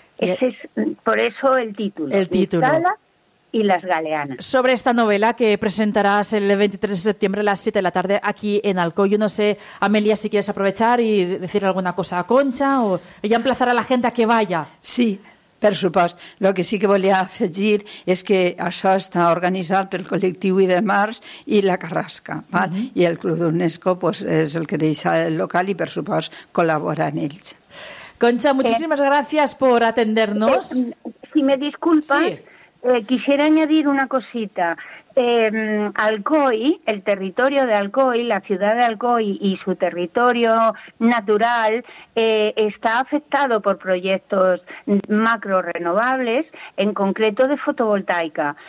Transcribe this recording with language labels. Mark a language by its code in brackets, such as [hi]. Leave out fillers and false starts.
[es] Ese es, por eso, el título. El título. Nyctala y las galeanas. Sobre esta novela que presentarás el 23 de septiembre a las 7 de la tarde aquí en Alcoy. Yo no sé, Amelia, si quieres aprovechar y decir alguna cosa a Concha o ya emplazar a la gente a que vaya. Sí. [ca] Per supòs, el que sí que volia afegir és que això està organitzat pel col·lectiu Idemars i la Carrasca, val? I el Club d'UNESCO pues, és el que deixa el local i, per supòs, col·labora en ells. Concha, moltíssimes gràcies per atendre'ns. [es] Si me disculpa, sí. Quisiera añadir una cosita. Alcoy, el territorio de Alcoy, la ciudad de Alcoy y su territorio natural está afectado por proyectos macro renovables, en concreto de fotovoltaica.